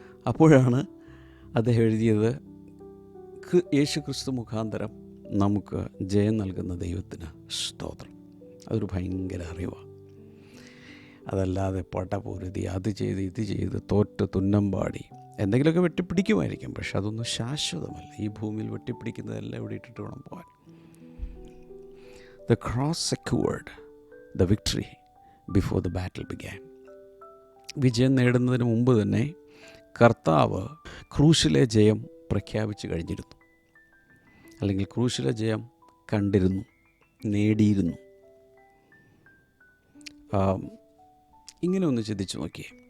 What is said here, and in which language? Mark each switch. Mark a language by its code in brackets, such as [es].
[ml] അപ്പോഴാണ് അദ്ദേഹം എഴുതിയത്, യേശു ക്രിസ്തു മുഖാന്തരം നമുക്ക് ജയം നൽകുന്ന ദൈവത്തിന് സ്തോത്രം. അതൊരു ഭയങ്കര അറിവാണ്. അതല്ലാതെ പടപൊരുതി അത് ചെയ്ത് ഇത് ചെയ്ത് തോറ്റ് തുന്നമ്പാടി എന്തെങ്കിലുമൊക്കെ വെട്ടിപ്പിടിക്കുമായിരിക്കും, പക്ഷെ അതൊന്നും ശാശ്വതമല്ല. ഈ ഭൂമിയിൽ വെട്ടിപ്പിടിക്കുന്നതെല്ലാം ഇവിടെ ഇട്ടിട്ട് വേണം പോകാൻ. [en] The cross secured the victory before the battle began. [ml] വിജയം നേടുന്നതിന് മുമ്പ് തന്നെ കർത്താവ് ക്രൂശിലെ ജയം പ്രഖ്യാപിച്ചു കഴിഞ്ഞിരുന്നു, അല്ലെങ്കിൽ ക്രൂശിലെ ജയം കണ്ടിരുന്നു, നേടിയിരുന്നു. ഇങ്ങനെ ഒന്ന് ചിന്തിച്ചു നോക്കിയേ.